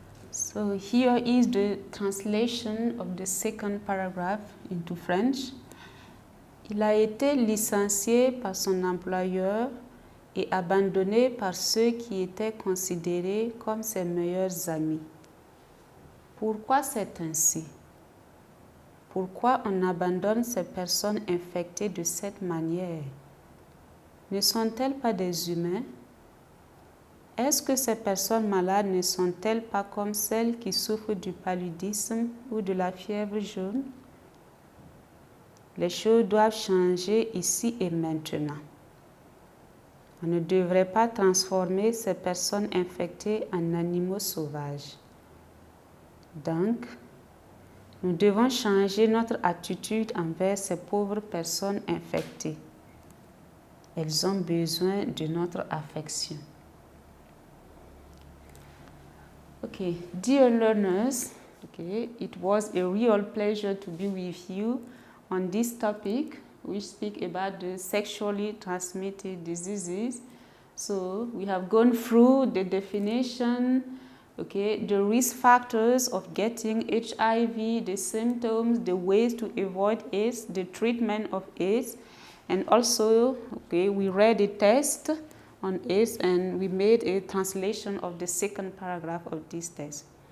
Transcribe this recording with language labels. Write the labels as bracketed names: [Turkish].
[English] So here is the translation of the second paragraph into French. [French] Il a été licencié par son employeur et abandonné par ceux qui étaient considérés comme ses meilleurs amis. Pourquoi c'est ainsi? Pourquoi on abandonne ces personnes infectées de cette manière? Ne sont-elles pas des humains? Est-ce que ces personnes malades ne sont-elles pas comme celles qui souffrent du paludisme ou de la fièvre jaune? Les choses doivent changer ici et maintenant. On ne devrait pas transformer ces personnes infectées en animaux sauvages. Donc, nous devons changer notre attitude envers ces pauvres personnes infectées. Elles ont besoin de notre affection. [English] Okay, dear learners, it was a real pleasure to be with you on this topic. We speak about the sexually transmitted diseases. So we have gone through the definition, the risk factors of getting HIV, the symptoms, the ways to avoid AIDS, the treatment of AIDS, and also, we read a test on AIDS and we made a translation of the second paragraph of this test.